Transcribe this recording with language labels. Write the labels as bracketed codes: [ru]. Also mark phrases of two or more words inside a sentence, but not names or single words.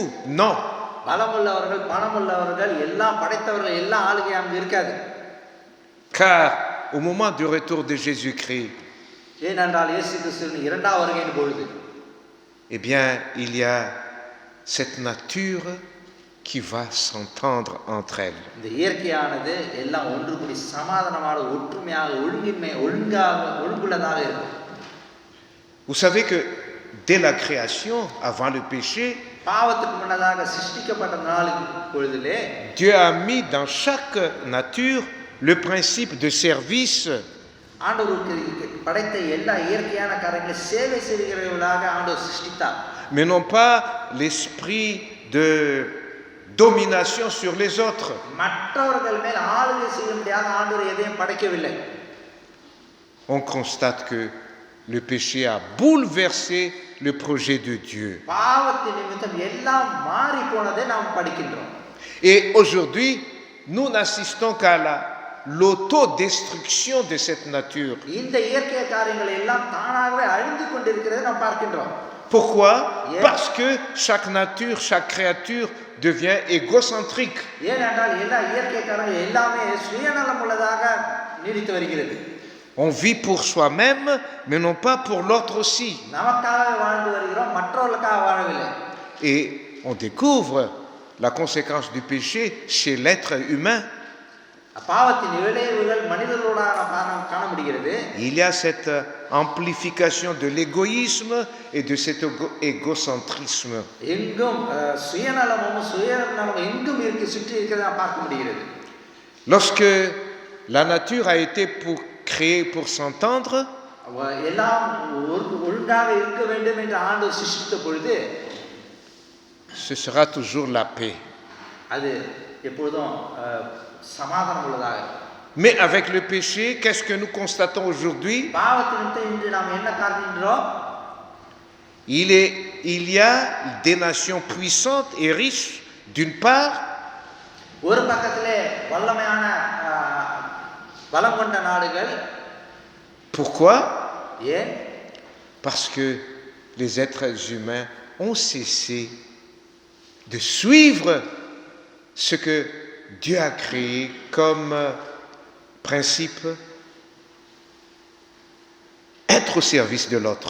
[fr] Non. [ta] பலமுள்ளவர்கள், பணமுள்ளவர்கள், எல்லாம் படைத்தவர்கள், எல்லா ஆளுகை அங்க இருக்காது. [fr] Car au moment du retour de Jésus-Christ, [ta] ஏனென்றால் இயேசு கிறிஸ்துவின் இரண்டாவது வருகையின் பொழுது, [fr] eh bien, il y a cette nature qui va s'entendre entre elles. [ta] இந்த இயற்கையானது எல்லாம் ஒன்று கூடி சமாதானமாக, ஒற்றுமையாக, ஒழுங்குள்ளதாக இருக்கும். [fr] Vous savez que dès la création, avant le péché, [ta] பாவத்துக்கு முன்னதாக சிருஷ்டிக்கப்பட்ட நாளின் பொழுதிலே [fr] Dieu a mis dans chaque nature le principe de service. [ta] ஆண்டவருக்கு படைத்த எல்லா இயற்கையான காரியங்களை சேவை செய்கிறவர்களாக ஆண்டவர் சிருஷ்டித்தார். [fr] Mais non pas l'esprit de domination sur les autres. [ta] மற்றவர்கள் மேல் ஆளுகை செய்ய முடியாத ஆண்டவர் எதையும் படைக்கவில்லை. [fr] On constate que le péché a bouleversé le projet de Dieu. [ta] பாவத்தின் நிமித்தம் எல்லாம் மாறி போனதை நாம் படிக்கின்றோம். [fr] Et aujourd'hui, nous n'assistons qu'à l'autodestruction de cette nature. [ta] இந்த இயற்கை காரியங்கள் எல்லாம் தானாகவே அழிந்து கொண்டிருக்கிறதை நாம் பார்க்கின்றோம். [fr] Pourquoi? Parce que chaque nature, chaque créature devient égocentrique. [ta] ஏனென்றால் எல்லா இயற்கை காரியங்கள் எல்லாமே சுயநலம் உள்ளதாக நீடித்து வருகிறது. [fr] On vit pour soi-même, mais non pas pour l'autre aussi. [ta] நமக்காக வாழ்ந்து வருகிறோம், மற்றவர்களுக்காக வாழவில்லை. [fr] Et on découvre la conséquence du péché chez l'être humain. [ta] பாவத்தின் விளைவுகள் மனிதர்களோட காண முடிகிறது. [fr] Il y a cette amplification de l'égoïsme et de cet égocentrisme. [ta] எங்கும் சுயநலமும் சுயநலமும் எங்கும் சுற்றி இருக்கிறதை பார்க்க முடிகிறது. [fr] Lorsque la nature a été créée pour s'entendre, [ta] எல்லாம் ஒழுங்காக இருக்க வேண்டும் என்று ஆண்டவர் சிருஷ்டித்த பொழுது, [fr] ce sera toujours la paix. [ta] அது எப்பொழுதும் சமாதானம் உள்ளதாக. [fr] Mais avec le péché, qu'est-ce que nous constatons aujourd'hui? [ta] பாவத்திற்கு இன்று நாம் என்ன காண்கின்றோம்? [fr] Il y a des nations puissantes et riches d'une part, [ta] ஒரு பக்கத்திலே வல்லமையான பலம் கொண்ட நாடுகள். [fr] Pourquoi? [ta] ஏன்? [fr] Parce que les êtres humains ont cessé de suivre ce que Dieu a créé comme principe, être au service de l'autre.